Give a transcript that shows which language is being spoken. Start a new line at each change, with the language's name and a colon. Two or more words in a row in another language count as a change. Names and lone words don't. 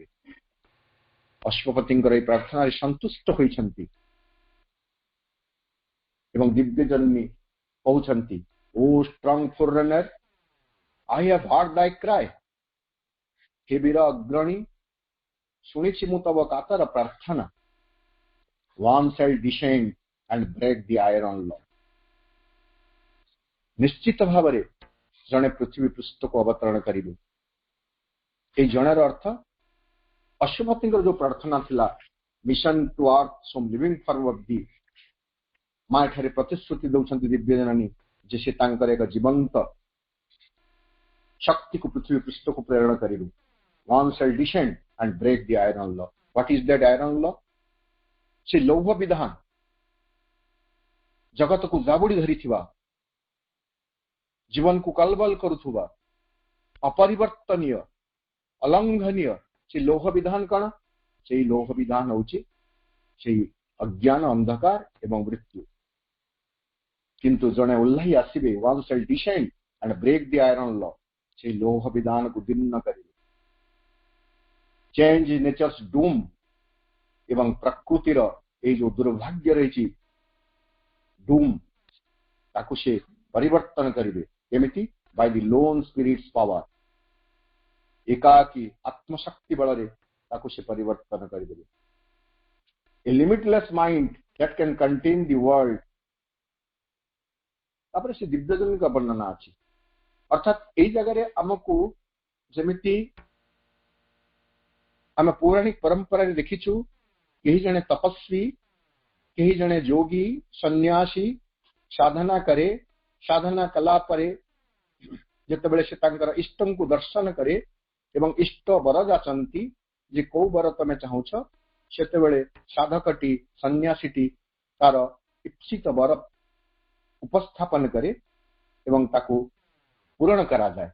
Odia: ଅଶ୍ୱପତିଙ୍କର ଏହି ପ୍ରାର୍ଥନାରେ ସନ୍ତୁଷ୍ଟ ହୋଇଛନ୍ତି ଏବଂ ଦିବ୍ୟଜନନୀ କହୁଛନ୍ତି,
English: O strong forerunner, I have heard thy cry.
Odia: ହେ ବୀର ଅଗ୍ରଣୀ, ଶୁଣିଛି ମୁଁ ତବ କାତର ପ୍ରାର୍ଥନା।
English: one shall descend and break the iron law.
Odia: ନିଶ୍ଚିତ ଭାବରେ ଜଣେ ପୃଥିବୀ ପୃଷ୍ଠକୁ ଅବତରଣ କରିବେ। ଏହି ଜଣର ଅର୍ଥ ଅଶ୍ୱପତିଙ୍କର ଯୋଉ ପ୍ରାର୍ଥନା ଥିଲା,
English: mission to earth some living form of the,
Odia: ମା ଏଠାରେ ପ୍ରତିଶ୍ରୁତି ଦେଉଛନ୍ତି ଦିବ୍ୟଜନନୀ ଯେ ସେ ତାଙ୍କର ଏକ ଜୀବନ୍ତ ଶକ୍ତିକୁ ପୃଥିବୀ ପୃଷ୍ଠକୁ ପ୍ରେରଣ କରିବେ।
English: one shall descend and break the iron law. What is that iron law?
Odia: ସେ ଲୌହ ବିଧାନ, ଜଗତକୁ ଜାବୁଡ଼ି ଧରିଥିବା, ଜୀବନକୁ କଲବଲ କରୁଥିବା, ଅପରିବର୍ତ୍ତନୀୟ, ଅଲଙ୍ଘନୀୟ ସେ ଲୌହ ବିଧାନ କଣ? ସେଇ ଲୌହ ବିଧାନ ହଉଛି ସେଇ ଅଜ୍ଞାନ, ଅନ୍ଧକାର ଏବଂ ମୃତ୍ୟୁ। କିନ୍ତୁ ଜଣେ ଓହ୍ଲାଇ ଆସିବେ,
English: one shall descend and break the iron law,
Odia: ସେଇ ଲୌହ ବିଧାନକୁ ଦୀର୍ଣ୍ଣ କରିବେ।
English: change Nature's doom,
Odia: ଏବଂ ପ୍ରକୃତିର ଏଇ ଯୋଉ ଦୁର୍ଭାଗ୍ୟ ରହିଛି ଡୁମ୍, ତାକୁ ସେ ପରିବର୍ତ୍ତନ କରିବେ। କେମିତି?
English: by the lone spirit's power,
Odia: ଏକାକୀ ଆତ୍ମଶକ୍ତି ବଳରେ ତାକୁ ସେ ପରିବର୍ତ୍ତନ କରିଦେବେ।
English: a limitless mind that can contain the world।
Odia: ତାପରେ ସେ ଦିବ୍ୟଜନଙ୍କ ବର୍ଣ୍ଣନା ଅଛି। ଅର୍ଥାତ୍ ଏଇ ଜାଗାରେ ଆମକୁ ଯେମିତି ଆମେ ପୌରାଣିକ ପରମ୍ପରାରେ ଦେଖିଛୁ, କେହି ଜଣେ ତପସ୍ୱୀ, କେହି ଜଣେ ଯୋଗୀ ସନ୍ନ୍ୟାସୀ ସାଧନା କରେ, ସାଧନା କଲା ପରେ ଯେତେବେଳେ ସେ ତାଙ୍କର ଇଷ୍ଟଙ୍କୁ ଦର୍ଶନ କରେ ଏବଂ ଇଷ୍ଟ ବର ଯାଚନ୍ତି ଯେ କୋଉ ବର ତମେ ଚାହୁଁଛ, ସେତେବେଳେ ସାଧକଟି, ସନ୍ନ୍ୟାସୀଟି ତାର ଇପ୍ସିତ ବର ଉପସ୍ଥାପନ କରେ ଏବଂ ତାକୁ ପୂରଣ କରାଯାଏ।